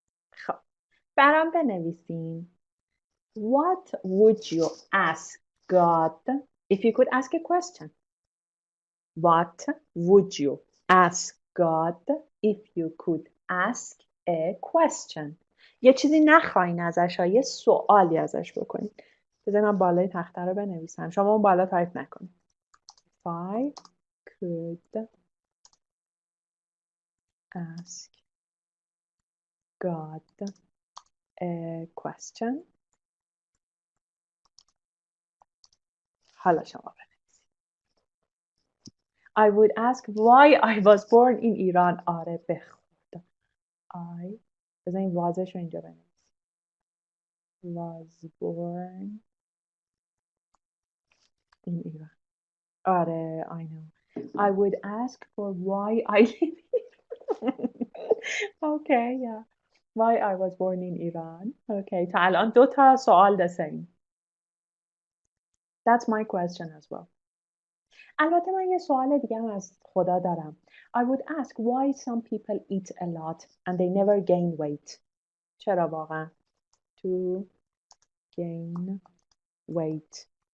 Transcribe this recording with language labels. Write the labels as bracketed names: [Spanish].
[Persian] خب برام بنویسیم [English] What would you ask God if you could ask a question? What would you ask God if you could ask a question? [Persian] یه چیزی نخواین ازش، یه سوالی ازش بکنید. بذار من بالای تخته رو بنویسم، شما اون بالا تایپ نکنید. [English] If I could ask God a question. [Persian] حالا شما بنویسید. [English] I would ask why I was born in Iran. [Persian] آره به خدا. بذار این وازش رو اینجا بنویسیم. [English] Was born in Iran. [Persian] آره [English] I know. I would ask for why I live here. Okay, yeah. Why I was born in Iran. [Persian] Okay, تا الان 2 تا سوال [English] the same. That's my question as well. [Persian] البته من یه سوال دیگه هم از خدا دارم. [English] I would ask why some people eat a lot and they never gain weight. [Persian] چرا واقعا؟ [English] To gain weight.